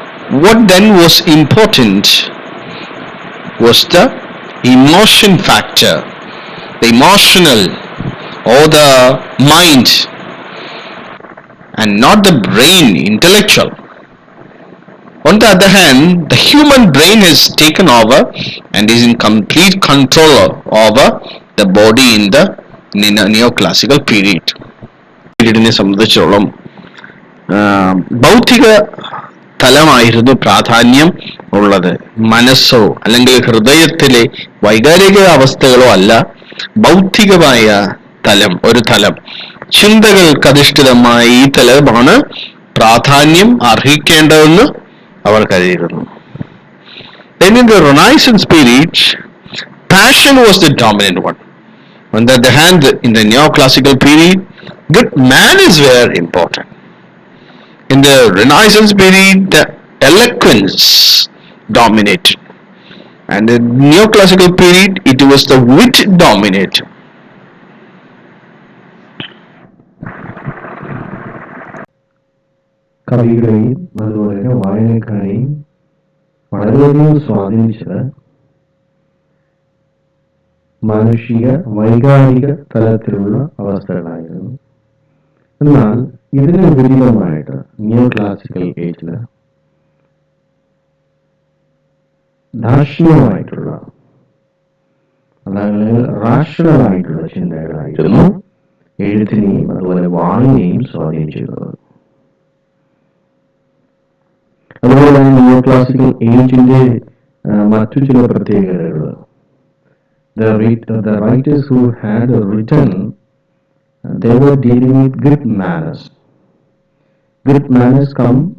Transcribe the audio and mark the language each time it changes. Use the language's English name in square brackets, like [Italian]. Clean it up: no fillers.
[English] What then was important was the emotion factor, the emotional or the mind, and not the brain, intellectual. On the other hand, the human brain has taken over and is in complete control over the body in the neoclassical period. [Malayalam] പീരീഡിനെ സംബന്ധിച്ചോളം ഭൗതിക തലമായിരുന്നു പ്രാധാന്യം ഉള്ളത്. മനസ്സോ അല്ലെങ്കിൽ ഹൃദയത്തിലെ വൈകാരിക അവസ്ഥകളോ അല്ല, ഭൗതികമായ ഒരു തലം, ചിന്തകൾക്കധിഷ്ഠിതമായ ഈ തലമാണ് പ്രാധാന്യം അർഹിക്കേണ്ടതെന്ന് അവർ കരുതിയിരുന്നു. [English] Then in the Renaissance period, passion was the dominant one. On the other hand, in the neoclassical period, good manners were important. In the Renaissance period, the eloquence dominated. And in the neoclassical period, it was the wit dominated. [Malayalam] കവികളെയും അതുപോലെ വായനക്കാരെയും വളരെയധികം സ്വാധീനിച്ചത് മാനുഷിക വൈകാരിക തലത്തിലുള്ള അവസ്ഥകളായിരുന്നു. എന്നാൽ ഇതിന് വിപരീതമായിട്ട് new classical ഏജില് ദാർശനികമായിട്ടുള്ള, അതായത് rational ആയിട്ടുള്ള ചിന്തകളായിരുന്നു എഴുത്തിനെയും അതുപോലെ വായനയെയും സ്വാധീനിച്ചിരുന്നത്. അതുപോലെ തന്നെ ന്യൂ ക്ലാസിക്കൽ ഏജിന്റെ മറ്റു ചില പ്രത്യേകതകൾ, [English] the writers who had written, they were dealing with good manners. Good manners come